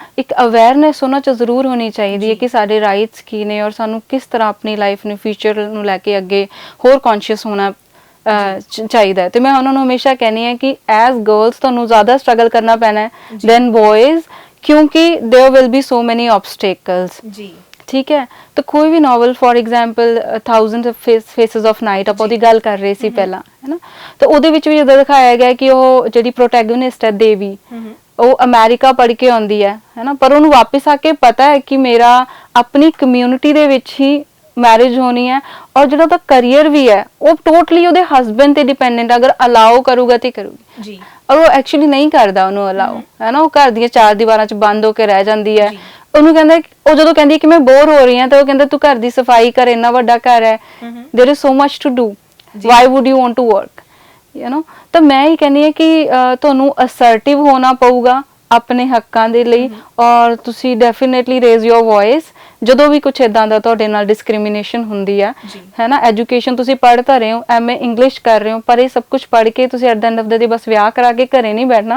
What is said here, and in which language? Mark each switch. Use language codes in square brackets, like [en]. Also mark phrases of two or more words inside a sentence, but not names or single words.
[pa] ਇੱਕ ਅਵੇਅਰਨੈਸ ਉਹਨਾਂ 'ਚ ਜ਼ਰੂਰ ਹੋਣੀ ਚਾਹੀਦੀ ਹੈ ਕਿ ਸਾਡੇ ਰਾਈਟਸ ਕੀ ਨੇ ਔਰ ਸਾਨੂੰ ਕਿਸ ਤਰ੍ਹਾਂ ਆਪਣੀ ਲਾਈਫ ਨੂੰ, ਫਿਊਚਰ ਨੂੰ ਲੈ ਕੇ ਅੱਗੇ ਹੋਰ ਕੌਨਸ਼ੀਅਸ ਹੋਣਾ ਚਾਹੀਦਾ ਹੈ। ਤੇ ਮੈਂ ਉਹਨਾਂ ਨੂੰ ਹਮੇਸ਼ਾ ਕਹਿੰਦੀ ਹਾਂ ਕਿ [en] as girls [pa] ਤੁਹਾਨੂੰ ਜ਼ਿਆਦਾ ਸਟਰਗਲ ਕਰਨਾ ਪੈਣਾ ਹੈ [en] than boys, [pa] ਕਿਉਂਕਿ [en] there will be so many obstacles [pa] जी। [hi] ठीक है, तो कोई भी नॉवल [en] for example [pa] थाउजेंड फेसेस ऑफ नाइट ਆਪਾਂ ਉਹਦੀ ਗੱਲ ਕਰ ਰਹੇ ਸੀ ਪਹਿਲਾਂ, ਹੈ ਨਾ। ਤਾਂ ਉਹਦੇ ਵਿੱਚ ਵੀ ਜਦੋਂ ਦਿਖਾਇਆ ਗਿਆ ਕਿ ਉਹ ਜਿਹੜੀ ਪ੍ਰੋਟੈਗੋਨਿਸਟ ਹੈ ਦੇਵੀ, ਉਹ ਅਮਰੀਕਾ ਪੜ੍ਹ ਕੇ ਆਉਂਦੀ ਹੈ ਨਾ, ਪਰ ਉਹਨੂੰ ਵਾਪਸ ਆ ਕੇ ਪਤਾ ਹੈ ਕਿ ਮੇਰਾ ਆਪਣੀ ਕਮਿਊਨਿਟੀ ਦੇ ਵਿੱਚ ਹੀ ਮੈਰਿਜ ਹੋਣੀ ਹੈ, ਔਰ ਜਿਹੜਾ ਉਹਦਾ ਕਰੀਅਰ ਵੀ ਹੈ ਉਹ ਟੋਟਲੀ ਉਹਦੇ ਹਸਬੈਂਡ ਤੇ ਡਿਪੈਂਡੈਂਟ, ਅਗਰ ਅਲਾਓ ਕਰੂਗਾ ਤੇ ਕਰੂਗੀ ਜੀ, ਔਰ ਉਹ ਐਕਚੁਅਲੀ ਨਹੀਂ ਕਰਦਾ ਉਹਨੂੰ ਅਲਾਓ, ਹੈ ਨਾ। ਉਹ ਘਰ ਦੀਆਂ ਚਾਰ ਦੀਵਾਰਾਂ 'ਚ ਬੰਦ ਹੋ ਕੇ ਰਹਿ ਜਾਂਦੀ ਹੈ। ਉਹਨੂੰ ਕਹਿੰਦਾ, ਉਹ ਜਦੋਂ ਕਹਿੰਦੀ ਕਿ ਮੈਂ ਬੋਰ ਹੋ ਰਹੀ ਹਾਂ, ਤਾਂ ਉਹ ਕਹਿੰਦਾ ਤੂੰ ਘਰ ਦੀ ਸਫਾਈ ਕਰ, ਇੰਨਾ ਵੱਡਾ ਘਰ ਹੈ, [en] there is so much to do, why would you want to work, you know. [pa] ਤਾਂ ਮੈਂ ਇਹ ਕਹਿੰਦੀ ਹਾਂ ਕਿ ਤੁਹਾਨੂੰ ਅਸਰਟਿਵ ਹੋਣਾ ਪਊਗਾ ਆਪਣੇ ਹੱਕਾਂ ਦੇ ਲਈ, ਔਰ ਤੁਸੀਂ ਡੈਫੀਨੇਟਲੀ [en] raise your voice [pa] ਜਦੋਂ ਵੀ ਕੁਝ ਇਦਾਂ ਦਾ ਤੁਹਾਡੇ ਨਾਲ ਡਿਸਕ੍ਰਿਮੀਨੇਸ਼ਨ ਹੁੰਦੀ ਆ, ਹੈ ਨਾ। ਐਜੂਕੇਸ਼ਨ ਤੁਸੀਂ ਪੜ੍ਹ ਤਾਂ ਰਹੇ ਹੋ, ਐਮਏ ਇੰਗਲਿਸ਼ ਕਰ ਰਹੇ ਹੋ, ਪਰ ਇਹ ਸਭ ਕੁਝ ਪੜ੍ਹ ਕੇ ਤੁਸੀਂ [en] at the end of the day [pa] ਬਸ ਵਿਆਹ ਕਰਾ ਕੇ ਘਰੇ ਨਹੀਂ ਬੈਠਣਾ।